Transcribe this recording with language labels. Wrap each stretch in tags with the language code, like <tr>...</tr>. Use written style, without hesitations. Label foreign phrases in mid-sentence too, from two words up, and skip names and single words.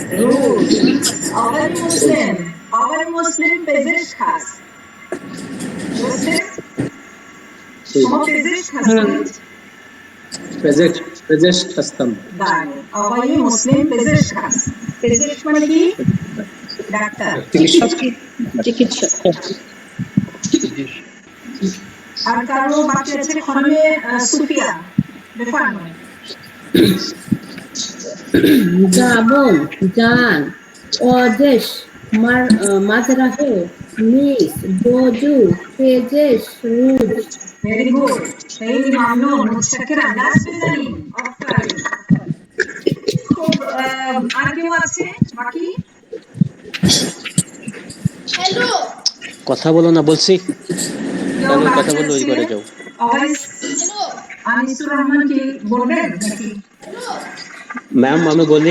<fa>آقای مسلم پزشک هست. درسته؟ شما پزشک هستید؟ پزشک هستم. بله آقای مسلم پزشک هست. پزشک</fa> <bn>মানে কি? ডাক্তার। চিকিৎসক। আর কারো বাকি আছে খনমে সুফিয়া بفرمایید.</bn> <fa>زبان، جان، ورزش، مزرعه، میز، بازو، پزشک، روز.</fa> <en>very good</en> <fa>خیلی ممنون متشکرم دست بزنیم.</fa> <bn>آفرین খুব আর কেউ আছে বাকি? হ্যালো কথা বলো না বলছি, কেন কথা বলো ওই করে যাও। আনিসুর রহমান কি বলবেন নাকি? ম্যাম আমি বলি,</bn>